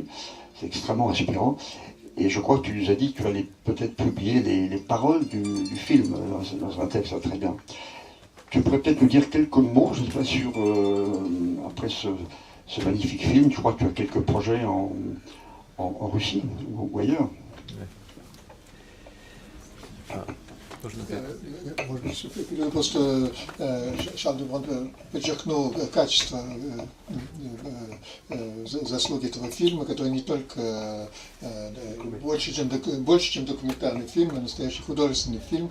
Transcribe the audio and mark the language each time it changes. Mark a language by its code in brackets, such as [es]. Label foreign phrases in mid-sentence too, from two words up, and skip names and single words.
[fr] C'est extrêmement inspirant. Et je crois que tu nous as dit que tu allais peut-être publier les paroles du film dans un texte, ça, très bien. Tu pourrais peut-être nous dire quelques mots, je ne sais pas, sur, après ce magnifique film, je crois que tu as quelques projets en Russie ou ailleurs. [ru] Может быть, просто Шалдемон подчеркнул качество, заслуги этого фильма, который не только больше, чем документальный фильм, а настоящий художественный фильм.